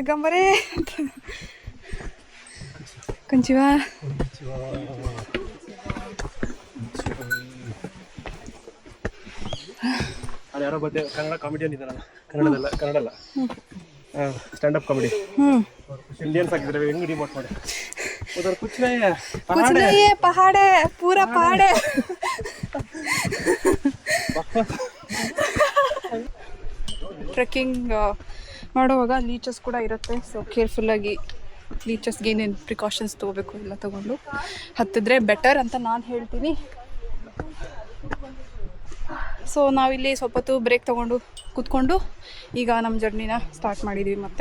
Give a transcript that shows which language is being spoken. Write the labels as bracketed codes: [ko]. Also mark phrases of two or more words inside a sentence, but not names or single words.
[kn] ಗಂಬರೇ ಅಂತ. ಕೊಂಚಿವಾ ಯಾರೋ ಕನ್ನಡ ಕಾಮಿಡಿಯನ್ ಇದ್ದಾರಲ್ಲ, ಕನ್ನಡದಲ್ಲ [en] stand up comedy. [kn] इंडियंस ಆಗಿದ್ರೆ ಹೆಂಗ್ ರಿಮೋಟ್ ಮಾಡಿ [hi] उधर कुछ नहीं है कुछ नहीं है पहाड़ है पूरा पहाड़ है [kn] ಟ್ರೆಕ್ಕಿಂಗ್ ಮಾಡುವಾಗ ಲೀಚಸ್ ಕೂಡ ಇರುತ್ತೆ. ಸೊ ಕೇರ್ಫುಲ್ಲಾಗಿ ಲೀಚಸ್ಗೆ ಏನೇನು ಪ್ರಿಕಾಷನ್ಸ್ ತೊಗೋಬೇಕು ಎಲ್ಲ ತೊಗೊಂಡು ಹತ್ತಿದ್ರೆ ಬೆಟರ್ ಅಂತ ನಾನು ಹೇಳ್ತೀನಿ. ಸೊ ನಾವಿಲ್ಲಿ ಸ್ವಲ್ಪ ಹೊತ್ತು ಬ್ರೇಕ್ ತೊಗೊಂಡು ಕೂತ್ಕೊಂಡು ಈಗ ನಮ್ಮ ಜರ್ನಿನ ಸ್ಟಾರ್ಟ್ ಮಾಡಿದ್ದೀವಿ ಮತ್ತೆ.